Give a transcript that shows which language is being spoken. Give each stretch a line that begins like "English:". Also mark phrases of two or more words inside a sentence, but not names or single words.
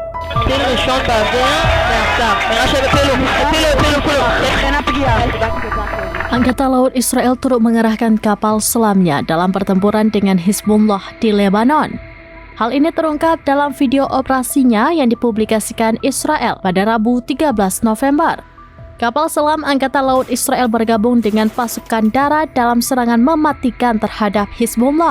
Hebrew: טיל ראשון באוויר, מעכשיו. נראה שהם הפילו כולו. אין הפגיעה.
Indonesian: Angkatan Laut Israel turut mengerahkan kapal selamnya dalam pertempuran dengan Hizbullah di Lebanon. Hal ini terungkap dalam video operasinya yang dipublikasikan Israel pada Rabu 13 November. Kapal selam Angkatan Laut Israel bergabung dengan pasukan darat dalam serangan mematikan terhadap Hizbullah.